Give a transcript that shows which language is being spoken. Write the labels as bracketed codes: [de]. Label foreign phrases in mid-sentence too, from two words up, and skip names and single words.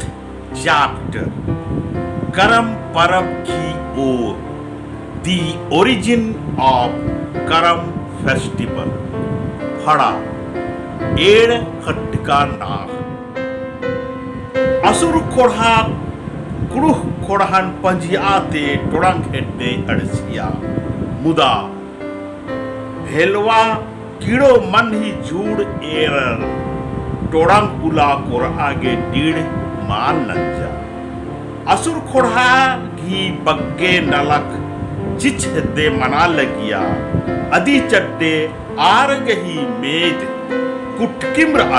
[en] chapter, Karam Parab Ki Or, the origin of Karam festival. [kru] Phada, Ed Khatka Naag. Asur Korha, Kuruh Korhan Panjiate, Torang Hede Adsiya, Muda, Helwa, कीड़ो मन ही जूड़ एरर टोड़ंग उला कोर आगे डीड़ मान नंजा असुर खोड़ा घी बग्गे नलक चिच दे मना लगिया अदी चड्डे आर गही मेद कुटकिम्र आ